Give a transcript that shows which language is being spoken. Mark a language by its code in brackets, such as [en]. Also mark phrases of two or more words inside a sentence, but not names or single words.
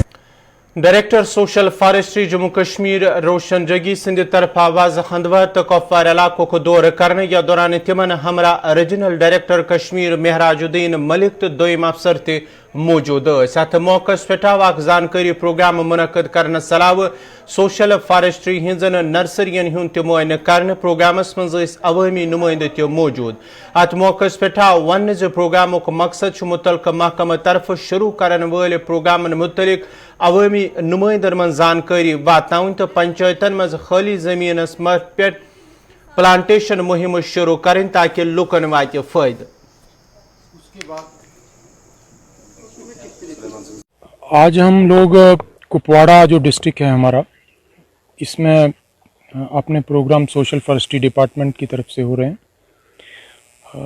[ks] डायरेक्टर सोशल फॉरेस्ट्री जम्मू कश्मीर रोशन जगी सिंध तरफ आवाज हंदवा तो कौफार इलाकों को दौर करने या दौरान तिमन हमरा रीजनल डायरेक्टर कश्मीर महराजुद्दीन मलिक तो दोम अफसर ते मौजूद अत मौके पे जानकारी प्रोग्राम मुनक़द करने सलाव सोशल फॉरेस्ट्री हिंजन नर्सरियन हुंद त मुआयन करने प्रोग्रामस मज अवामी नुमाइंद त मौजूद। अत मौके पे वन प्रोग्राम मकसद मुतलका महकमा तरफ शुरू करने वाले प्रोग्रामन मुतलिक अवामी नुमाइंदन मन जानकारी वातावन तो पंचायतन मज खाली जमीनस पे प्लांटेशन मुहिम शुरू करें ताकि लुकन वात फायदा। [hi] आज हम लोग कुपवाड़ा जो डिस्ट्रिक्ट है हमारा, इसमें अपने प्रोग्राम सोशल फॉरेस्ट्री डिपार्टमेंट की तरफ से हो रहे हैं।